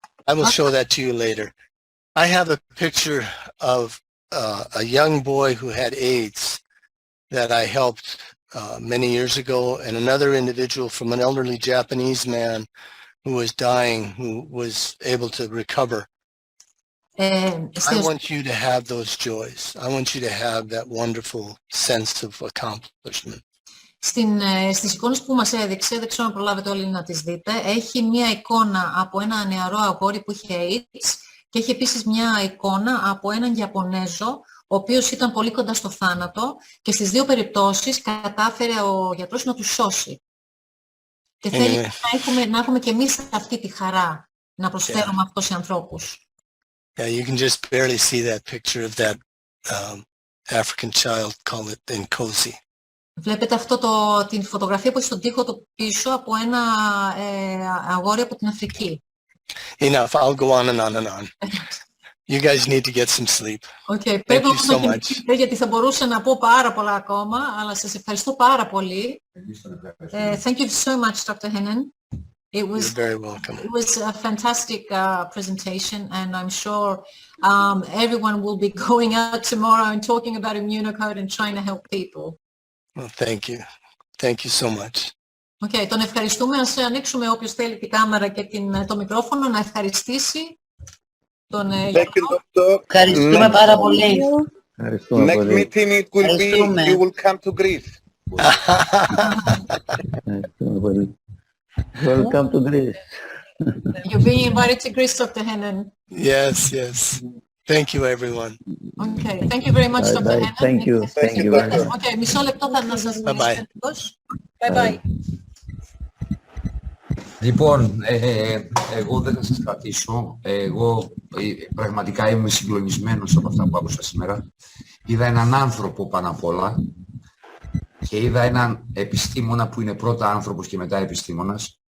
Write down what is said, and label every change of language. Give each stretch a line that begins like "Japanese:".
English: I will show that to you later. I have a picture of a young boy who had AIDS that I helped many years ago, and another individual from an elderly Japanese man who was dying, who was able to recover. I want you to have those joys. I want you to have that wonderful sense of accomplishment.
Greek: Στις εικόνες που μας έδειξε, δεν ξέρω αν προλάβετε όλοι να τις δείτε, έχει μία εικόνα από ένα νεαρό αγόρι που είχε AIDS και έχει επίσης μία εικόνα από έναν Ιαπωνέζο, ο οποίος ήταν πολύ κοντά στο θάνατο και στις δύο περιπτώσεις κατάφερε ο γιατρός να του σώσει. Και θέλει να έχουμε και εμείς αυτή τη χαρά να προσφέρουμε αυτό σε ανθρώπους.
English: Yeah, you can just barely see that picture of that African child, call it Nkosi.
Greek: Βλέπετε την φωτογραφία που έχει στον τοίχο του πίσω από ένα αγόρι από την Αφρική.
English: Enough, I'll go on and on and on. You guys need to get some sleep. Okay, Thank you so much.
Greek: Γιατί θα μπορούσα να πω πάρα πολλά ακόμα, αλλά σας ευχαριστώ πάρα πολύ.
English: Thank you so much, Dr. Hennen. You're very welcome. It was a fantastic presentation, and I'm sure everyone will be going out tomorrow and talking about Immunocode and trying to help people. Well, thank you. Thank you so much.
Greek: Okay, τον ευχαριστούμε. Ας ανοίξουμε όποιος θέλει την κάμερα και το μικρόφωνο να ευχαριστήσει τον Ευχαριστούμε πάρα πολύ.
English: Next meeting it will be, you will come to Greece. Welcome to Greece. You're being invited to Greece, Dr. Hennen. Yes, yes. Thank you, everyone. Okay, thank you very much, Dr. Hennen. Thank you. Thank you very much.
Greek: Okay, μισό λεπτό θα να σας μιλήσω.
English: Bye-bye. Bye-bye.
Greek: Λοιπόν, εγώ δεν θα σας κρατήσω. Εγώ πραγματικά είμαι συγκλονισμένος από αυτά που άκουσα σήμερα. Είδα έναν άνθρωπο πάνω απ' όλα και είδα έναν επιστήμονα που είναι πρώτα άνθρωπος και μετά επιστήμονας.